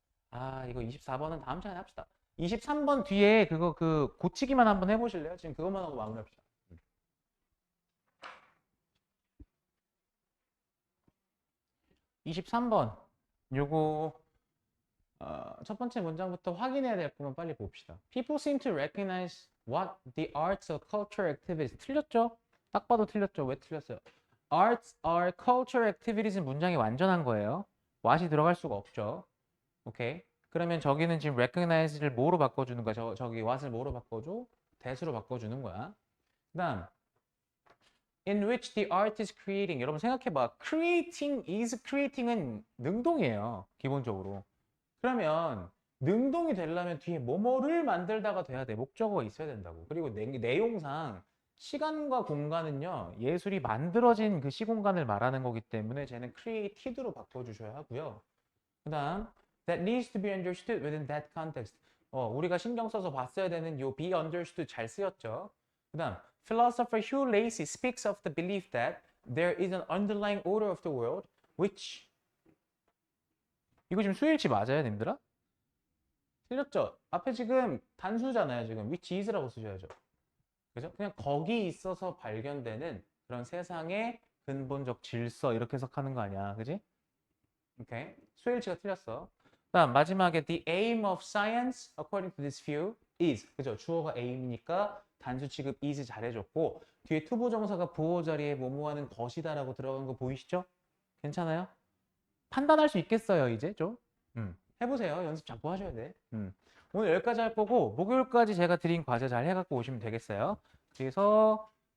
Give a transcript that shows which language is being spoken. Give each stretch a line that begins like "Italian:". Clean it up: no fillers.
Korean: 아, 이거 24번은 다음 시간에 합시다. 23번 뒤에 그거 고치기만 한번 해보실래요? 지금 그것만 하고 마무리합시다. 23번 요거 첫 번째 문장부터 확인해야 될 부분 빨리 봅시다.
English: People seem to recognize what the arts or cultural activities.
Korean: 틀렸죠? 딱 봐도 틀렸죠? 왜 틀렸어요?
English: Arts are cultural activities
Korean: 는 문장이 완전한 거예요. what이 들어갈 수가 없죠. 오케이. 그러면 저기는 지금 recognize를 뭐로 바꿔주는 거야? 저기 what을 뭐로 바꿔줘? that으로 바꿔주는 거야. 그다음
English: in which the art is creating.
Korean: 여러분 생각해봐.
English: creating is creating은
Korean: 능동이에요. 기본적으로. 그러면 능동이 되려면 뒤에 뭐뭐를 만들다가 돼야 돼. 목적어가 있어야 된다고. 그리고 내용상 시간과 공간은요. 예술이 만들어진 그 시공간을 말하는 거기 때문에 쟤는 created로 바꿔주셔야 하고요. 그 다음
English: that needs to be understood within that context.
Korean: 우리가 신경 써서 봤어야 되는 요 be understood 잘 쓰였죠.
English: 그 다음 philosopher Hugh Lacey speaks of the belief that there is an underlying order of the world which
Korean: 이거 지금 수일치 맞아요, 님들아? 틀렸죠? 앞에 지금 단수잖아요, 지금. which is라고 쓰셔야죠. 그죠? 그냥 거기 있어서 발견되는 그런 세상의 근본적 질서 이렇게 해석하는 거 아니야, 그지? 오케이. 수일치가 틀렸어. 다음 마지막에
English: the aim of science according to this view is
Korean: 그죠? 주어가 aim이니까 단수 취급 is 잘해줬고 뒤에 투부정사가 부호 자리에 뭐뭐하는 것이다라고 들어간 거 보이시죠? 괜찮아요? 판단할 수 있겠어요, 이제 좀? 해보세요. 연습 자꾸 하셔야 돼. 오늘 여기까지 할 거고 목요일까지 제가 드린 과제 잘 해갖고 오시면 되겠어요. 그래서